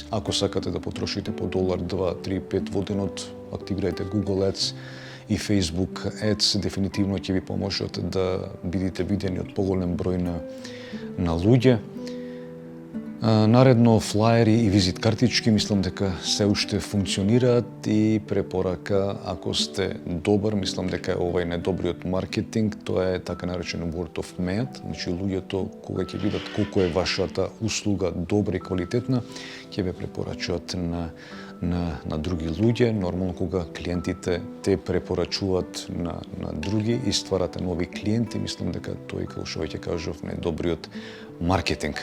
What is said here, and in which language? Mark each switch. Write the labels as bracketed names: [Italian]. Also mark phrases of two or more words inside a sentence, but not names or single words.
[Macedonian] Ако сакате да потрошите по $1, 2, 3, 5 во денот, активирајте Google Ads и Facebook Ads, дефинитивно ќе ви поможат да бидете видени од поголем број на луѓе. Наредно флаери и визит картички, мислам дека се уште функционираат и препорака, ако сте добар, мислам дека е овај недобриот маркетинг, тоа е така наречено [English] word of mouth, [Macedonian] значи луѓето кога ќе видат колку е вашата услуга добра и квалитетна, ќе ве препорачуваат на други луѓе. Нормално кога клиентите те препорачуваат на други и стварате нови клиенти, мислам дека тој, како што веќе кажав, најдобриот маркетинг.